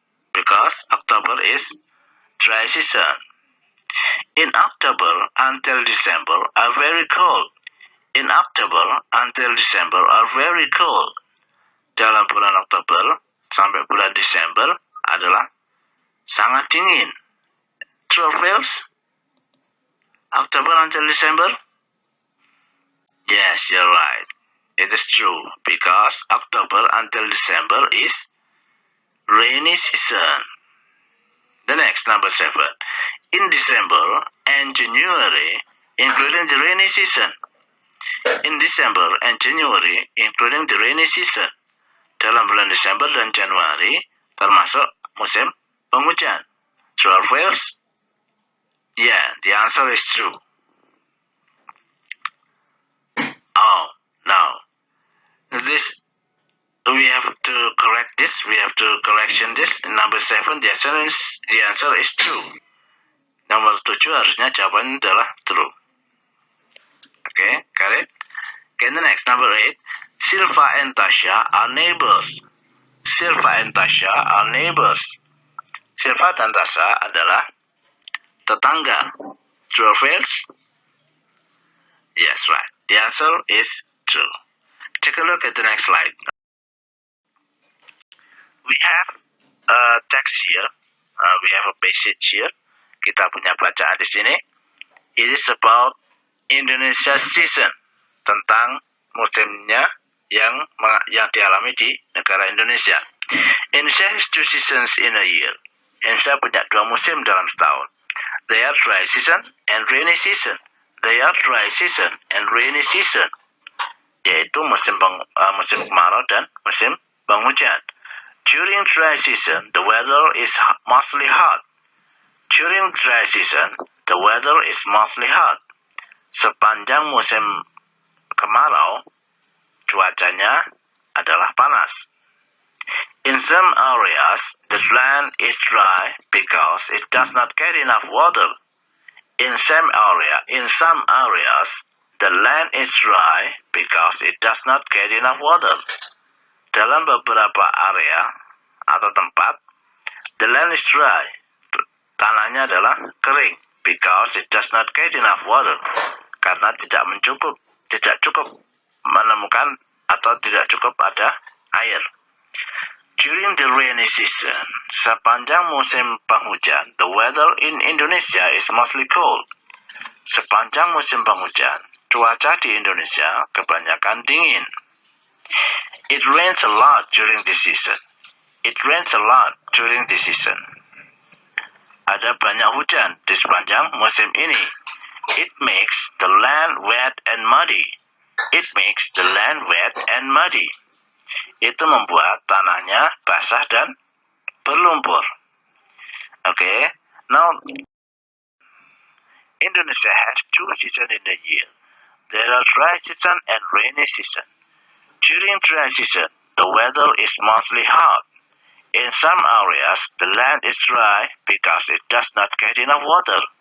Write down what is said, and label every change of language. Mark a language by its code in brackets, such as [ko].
[en] Because October is dry season. In October until December are very cold. In October until December are very cold. [id] Dalam bulan Oktober sampai bulan Desember adalah sangat dingin. [en] True or false? October until December? Yes, you're right. It is true because October until December is rainy season. The next, number 7. In December and January, including the rainy season. In December and January, including the rainy season. [id] Dalam bulan Desember dan Januari, termasuk musim penghujan. [en] True or false? Yeah, the answer is true. Oh, now, this, we have to correct this, correction this. Number 7, the answer is true. [id] Nomor 7 harusnya jawabannya adalah true. [en] Okay, got it? Okay, the next, number 8. Silva and Tasha are neighbors. Silva and Tasha are neighbors. [id] Silva dan Tasha adalah tetangga. [en] True or false? Yes, right. The answer is true. Take a look at the next slide. We have a text here. We have a passage here. [id] Kita punya bacaan di sini. [en] It is about Indonesia season, [id] tentang musimnya yang dialami di negara Indonesia. [en] Indonesia has 2 seasons in a year. [id] Indonesia punya 2 musim dalam setahun. [en] They are dry season and rainy season. They are dry season and rainy season. [id] Yaitu musim kemarau dan musim penghujan. [en] During dry season, the weather is mostly hot. During dry season, the weather is mostly hot. [id] Sepanjang musim kemarau, cuacanya adalah panas. [en] In some areas, the land is dry because it does not get enough water. In some areas, the land is dry because it does not get enough water. [id] Dalam beberapa area atau tempat, [en] the land is dry. [id] Tanahnya adalah kering [en] because it does not get enough water. [id] Karena tidak cukup menemukan atau tidak cukup ada air. [en] During the rainy season, [id] sepanjang musim penghujan, [en] the weather in Indonesia is mostly cold. [id] Sepanjang musim penghujan, cuaca di Indonesia kebanyakan dingin. [en] It rains a lot during this season. It rains a lot during this season. [id] Ada banyak hujan di sepanjang musim ini. [en] It makes the land wet and muddy. It makes the land wet and muddy. [id] Itu membuat tanahnya basah dan berlumpur. [en] Okay, now Indonesia has 2 seasons in a year. There are dry season and rainy season. During dry season, the weather is mostly hot. In some areas, the land is dry because it does not get enough water.